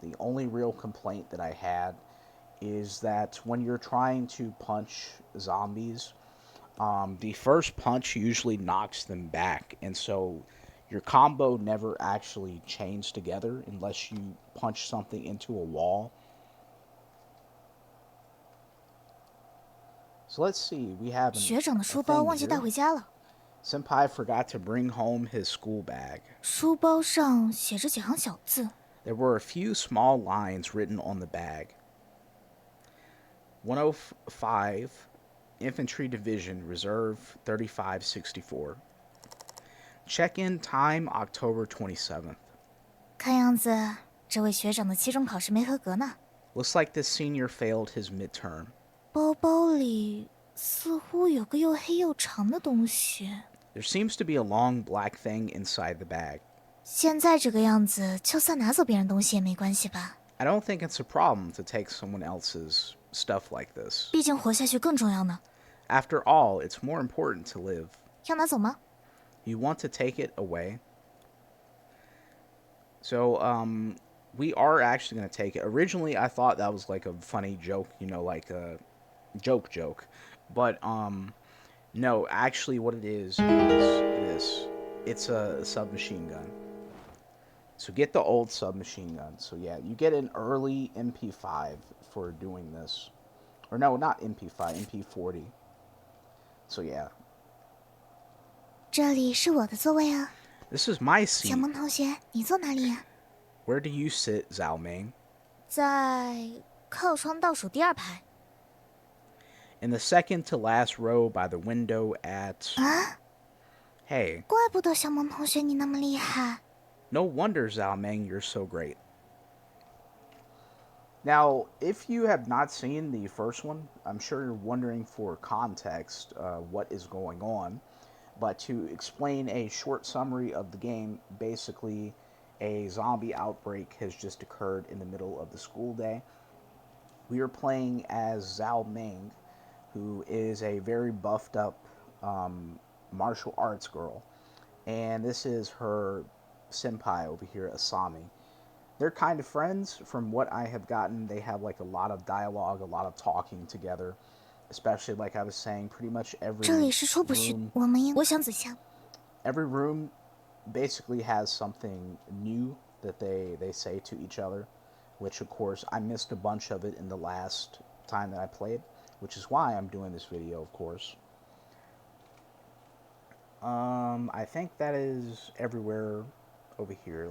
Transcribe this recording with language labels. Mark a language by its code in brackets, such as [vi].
[en] The only real complaint that I had is that when you're trying to punch zombies, the first punch usually knocks them back, and so your combo never actually chains together unless you punch something into a wall. So let's see, we have [zh] 学长的书包忘记带回家了。 [en] Senpai forgot to bring home his school bag. [zh] 书包上写着几行小字。 [en] There were a few small lines written on the bag. 105 Infantry Division, Reserve 3564. Check-in time October 27th. [zh] 看样子，这位学长的期中考试没合格呢。 [en] Looks like this senior failed his midterm. [zh] 包包里似乎有个又黑又长的东西。 [en] There seems to be a long black thing inside the bag. [zh] 现在这个样子，就算拿走别人东西也没关系吧？ [en] I don't think it's a problem to take someone else's stuff like this. [zh] 毕竟活下去更重要呢。 [en] After all, it's more important to live. [zh] 要拿走吗？ [en] You want to take it away? So, we are actually going to take it. Originally, I thought that was like a funny joke, you know, like a joke. But, no, actually what it is this. It's a submachine gun. So get the old submachine gun. So yeah, you get an early MP5 for doing this. Or no, not MP5, MP40. So yeah. [zh] 这里是我的座位啊。 [en] This is my [zh] 小 [en] seat. [zh] 萌同学，你坐哪里呀？ [en] Where do you sit, Zhao Ming? [zh] 在靠窗倒数第二排。 [en] In the second to last row by the window at... [zh] 啊， [en] Hey, [zh] 怪不得小萌同学你那么厉害。 [en] no wonder, Zhao Ming, you're so great. Now, if you have not seen the first one, I'm sure you're wondering for context what is going on. But to explain a short summary of the game, basically a zombie outbreak has just occurred in the middle of the school day. We are playing as Zhao Ming, who is a very buffed up martial arts girl. And this is her senpai over here, Asami. They're kind of friends. From what I have gotten, they have like a lot of dialogue, a lot of talking together. Especially, like I was saying, pretty much every 这里是出不去，我们应我想仔细。 every room basically has something new that they say to each other, which of course I missed a bunch of it in the last time that I played, which is why I'm doing this video, of course. I think that is everywhere over here.